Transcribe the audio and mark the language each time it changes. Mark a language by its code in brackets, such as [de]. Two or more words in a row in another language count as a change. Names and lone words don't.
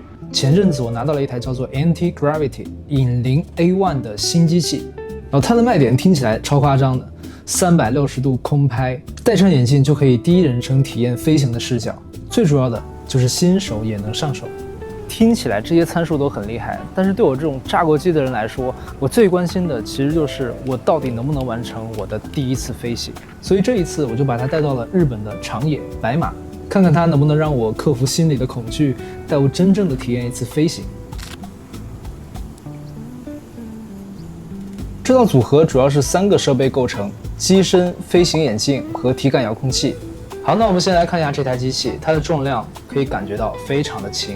[zh] 前陣子我拿到了一台叫做 Anti-Gravity 影靈 A1 的新機器，然後它的賣點聽起來超誇張的，360度空拍，戴上眼鏡就可以第一人稱體驗飛行的視角，最主要的就是新手也能上手。聽起來這些參數都很厲害，但是對我這種炸過機的人來說，我最關心的其實就是我到底能不能完成我的第一次飛行。所以這一次我就把它帶到了日本的長野白馬，看看它能不能讓我克服心裡的恐懼，帶我真正的體驗一次飛行。這套組合主要是3個設備構成：機身、飛行眼鏡和體感遙控器。好，那我們先來看一下這台機器，它的重量可以感覺到非常的輕。